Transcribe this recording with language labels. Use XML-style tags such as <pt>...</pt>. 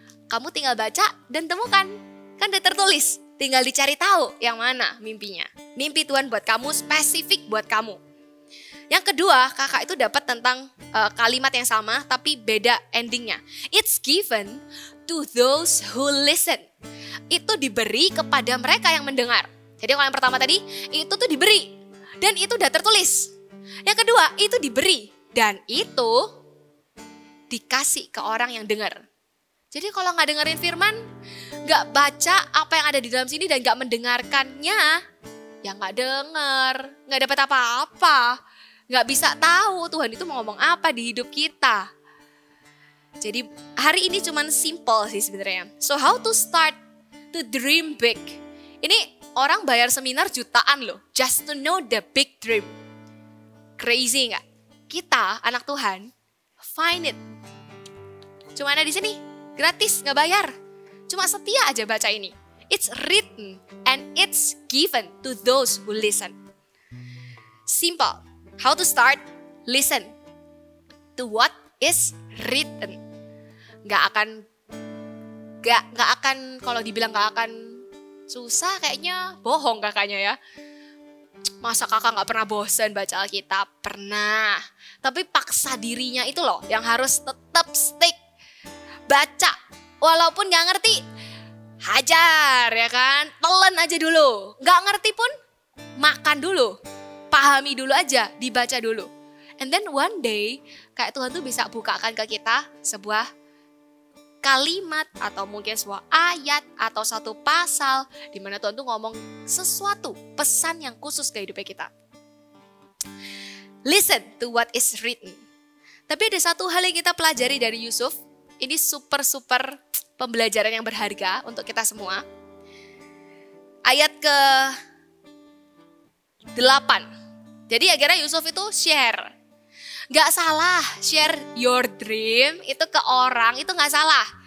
<id>Kamu tinggal baca dan temukan. Kan udah tertulis. Tinggal dicari tahu yang mana mimpinya. Mimpi Tuhan buat kamu, spesifik buat kamu. Yang kedua, kakak itu dapat tentang kalimat yang sama tapi beda endingnya.</id> <en>It's given to those who listen.</en> <id>Itu diberi kepada mereka yang mendengar. Jadi kalau yang pertama tadi, itu tuh diberi. Dan itu udah tertulis. Yang kedua, itu diberi. Dan itu dikasih ke orang yang dengar. Jadi kalau nggak dengerin firman, nggak baca apa yang ada di dalam sini dan nggak mendengarkannya, ya nggak denger, nggak dapat apa-apa, nggak bisa tahu Tuhan itu mau ngomong apa di hidup kita. Jadi hari ini cuman simple sih sebenarnya.</id> <en>So how to start to dream big?</en> <id>Ini orang bayar seminar jutaan loh,</id> <en>just to know the big dream. Crazy</en> <id>nggak? Kita anak Tuhan,</id> <en>find it.</en> <id>Cuma ada di sini. Gratis, gak bayar. Cuma setia aja baca ini.</id> <en>It's written and it's given to those who listen. Simple. How to start? Listen to what is written.</en> <id>Gak akan kalau dibilang gak akan susah kayaknya bohong kakaknya ya. Masa kakak gak pernah bosan baca Alkitab? Pernah. Tapi paksa dirinya itu loh yang harus tetap stick. Baca, walaupun gak ngerti, hajar ya kan, telan aja dulu. Gak ngerti pun, makan dulu, pahami dulu aja, dibaca dulu.</id> <en>And then one day,</en> <id>kayak Tuhan tuh bisa bukakan ke kita sebuah kalimat atau mungkin sebuah ayat atau satu pasal di mana Tuhan tuh ngomong sesuatu, pesan yang khusus ke hidupnya kita.</id> <en>Listen to what is written.</en> <id>Tapi ada satu hal yang kita pelajari dari Yusuf. Ini super pembelajaran yang berharga untuk kita semua. Ayat ke 8. Jadi akhirnya Yusuf itu share. Gak salah</id> <en>share your dream</en> <id>itu ke orang, itu gak salah.</id>